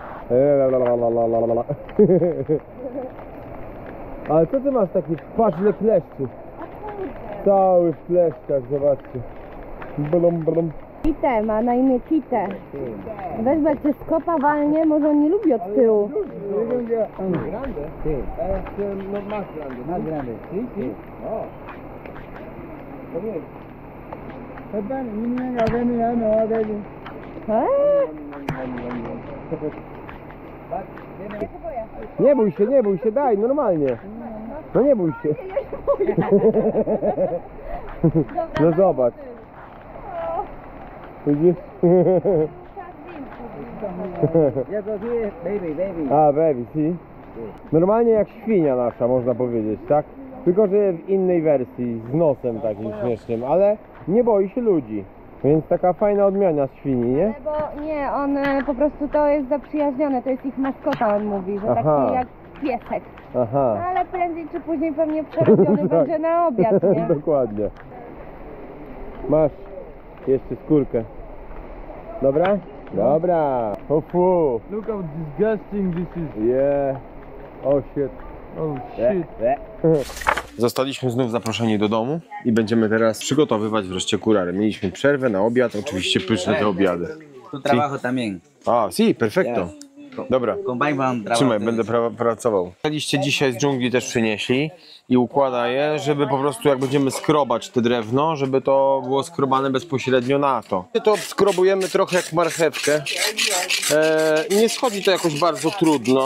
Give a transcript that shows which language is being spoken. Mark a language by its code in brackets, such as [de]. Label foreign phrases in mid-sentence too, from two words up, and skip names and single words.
[pl] Ale co ty masz taki, patrz ile kleszczy. Cały w kleszczach, zobaczcie. Blum, blum. Kitę, ma na imię Kitę. Weź, bo jak cię skopa walnie, może on nie lubi od tyłu. [es] Grande? Sí. No más grande. Más grande. Sí, sí. Oh. [pl] Nie bój się, daj, normalnie. No nie bój się. No zobacz. Widzisz? [en] Baby. A, baby, [es] si. [pl] Normalnie jak świnia nasza, można powiedzieć, tak? Tylko, że w innej wersji, z nosem takim śmiesznym, ale nie boi się ludzi. Więc taka fajna odmiana świni, nie? Bo nie, on po prostu to jest zaprzyjaźnione, to jest ich maskota, on mówi, że Aha. taki jak piesek. Aha. No, ale prędzej czy później pewnie przerobiony będzie na obiad, nie? Dokładnie. Masz jeszcze skórkę. Dobra? Dobra. Ofu. [en] Look how disgusting this is. Yeah. Oh shit. Oh shit. [pl] Zostaliśmy znów zaproszeni do domu i będziemy teraz przygotowywać wreszcie kurary. Mieliśmy przerwę na obiad, oczywiście pyszne te obiady. [es] Tu trabajo también. A, si, [pl] perfekto. Dobra. [en] Combine from trabajo. [pl] Trzymaj, będę pracował. Liście dzisiaj z dżungli też przynieśli i układa je, żeby po prostu jak będziemy skrobać te drewno, żeby to było skrobane bezpośrednio na to. To skrobujemy trochę jak marchewkę. Nie schodzi to jakoś bardzo trudno.